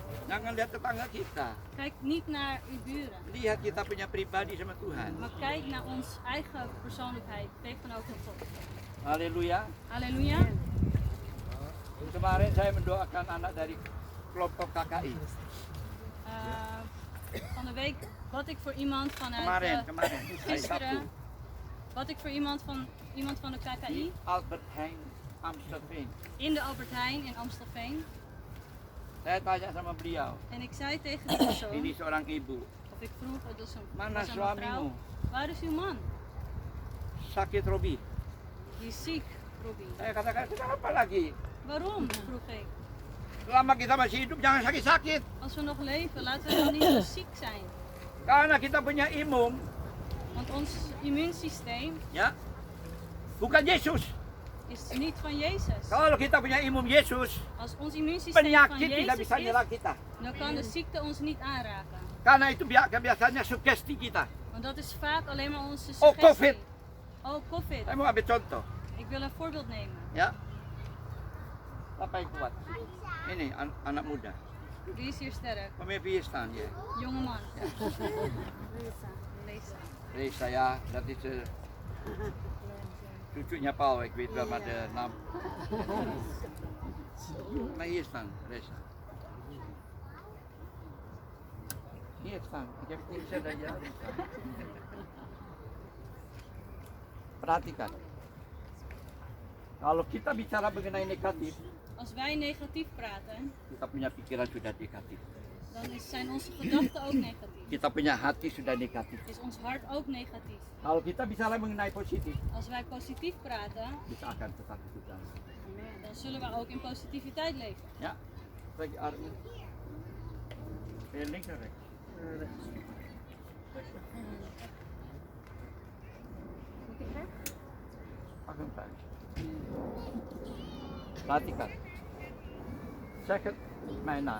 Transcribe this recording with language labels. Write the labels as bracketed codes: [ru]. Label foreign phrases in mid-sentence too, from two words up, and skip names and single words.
[id] Jangan lihat tetangga kita. [nl] Kijk niet naar uw buren, [id] Lihat kita punya pribadi sama Tuhan. [nl] maar kijk naar onze eigen persoonlijkheid tegenover God. [id] Haleluya. [nl] Halleluja. [id] Kemarin saya mendoakan anak dari kelompok KKI. [nl] Van de week bad ik voor iemand vanuit [id] Kemarin. Hari Sabtu. [nl] gisteren bad ik voor iemand van de [id] Di KKI Albert Heijn, Amstelveen. [nl] in de Albert Heijn in Amstelveen. [id] Saya tanya sama beliau, [nl] En ik zei tegen die persoon, [id] ini seorang ibu, [nl] of ik vroeg, het was een, [id] Mana [nl] was een [id] suamimu? [nl] mevrouw, waar is uw man? [id] sakit Robi. [nl] Die is ziek, Robbie. [id] Saya katakan, sudah apa lagi? [nl] Waarom? Vroeg ik. [id] Selama kita masih hidup jangan sakit-sakit. [nl] Als we nog leven, laten we dan niet zo ziek zijn. [id] Karena kita punya imum, [nl] Want ons immuunsysteem [id] ya, bukan Yesus. [nl] is niet van Jezus. [id] Kalau kita punya imum Yesus, [nl] Als ons immuunsysteem van [id] penyakit tidak [nl] Jezus [id] bisa [nl] is, [id] nyerang kita. [nl] dan kan de ziekte ons niet aanraken. [id] Karena itu biasanya sugesti kita. [nl] Want dat is vaak alleen maar onze Oh, suggestie. [id] COVID. [nl] Oh, COVID. [id] Saya mau ambil contoh, [nl] Ik wil een voorbeeld nemen. [id] ya. Apa yang kuat? Ini anak muda, [nl] Wie is hier sterk? [id] pemimpin staan ya. [nl] Jonge man. Ja. Lisa. Reza ya, dat is cucunya Paul, ik weet wel maar de naam. Maar hier staan, Reza. Hier staan, ik heb niet gezegd dat je harus staan. [id] Perhatikan. Kalau kita bicara mengenai negatif, [nl] Als wij negatief praten, [id] kita punya pikiran sudah negatif. [nl] dan zijn onze gedachten ook negatief. [id] Kita punya hati sudah negatif. [nl] Is ons hart ook negatief. [id] Kalau kita bicara mengenai positif, [nl] Als wij positief praten, [id] kita akan tetap hidup dalam. [nl] dan zullen we ook in positiviteit leven. [id] Ya, bagi artinya. [nl] Links en rechts. Pak hem vijf. Perhatikan. Zeg het mij na.